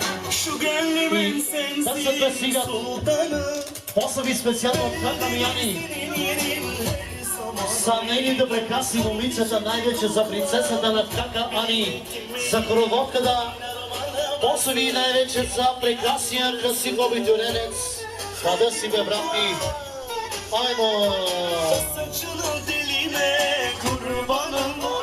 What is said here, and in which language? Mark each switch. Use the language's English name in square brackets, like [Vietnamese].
[Turkish] Şu gönlümün sensin sultanı. [Bulgarian] Поздрави специално от Кака Мияни. [Turkish] Senin yerin her zaman. [Bulgarian] За нейните прекрасни момичета, най-вече за принцесата на Кака Ани, за хороводката. Поздрави най-вече за прекрасния красив абитуренец. Къде си бе, брат ми? Аймо! [Turkish] Saçının diline kurbanım.